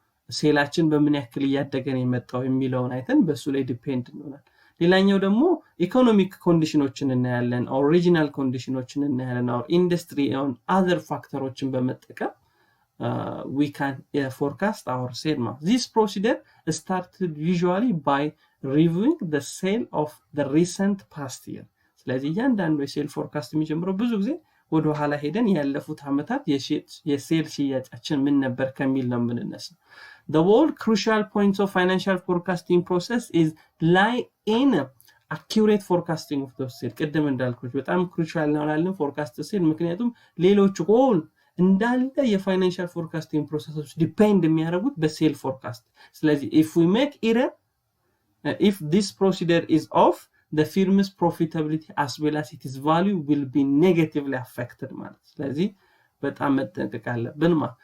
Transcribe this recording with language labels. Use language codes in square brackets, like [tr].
[am] ሴላችን በምን ያክል እያደገ ነው የመጣው የሚለውን አይተን በሱ ላይ ዲፔንድ እንሆናለን። ሌላኛው ደግሞ ኢኮኖሚክ ኮንዲሽኖችን እናያለን፣ ኦሪጂናል ኮንዲሽኖችን እናያለን፣ ኢንደስትሪ and other ፋክተሮችን በመጠቀም [en] we can forecast our sale. This procedure started usually by reviewing the sale of the recent past year. [am] ስለዚህ እያንዳንዱ የሴል ፎርካስት የሚጀምረው ብዙ ጊዜ ወደ ኋላ ሄደን ያለፉት አመታት የሴል ሽያጫችን ምን ነበር ከሚል ነው የምንነሳው። [en] The whole crucial points of financial forecasting process is lie in accurate forecasting of the sale። [am] ቅድም እንዳልኩት በጣም ክሩሻል ነው ላልን ፎርካስት ሴል፣ ምክንያቱም ሌሎች all እንዳለ የፋይናንሻል ፎርካስቲንግ ፕሮሰሶች ዲፔንድ የሚያደርጉት በሴል ፎርካስት [en] ስለዚህ if we make error if this procedure is off the firm's profitability as well as its value will be negatively affected ማለት [am] ስለዚህ በጣም መጠንቀቅ አለብን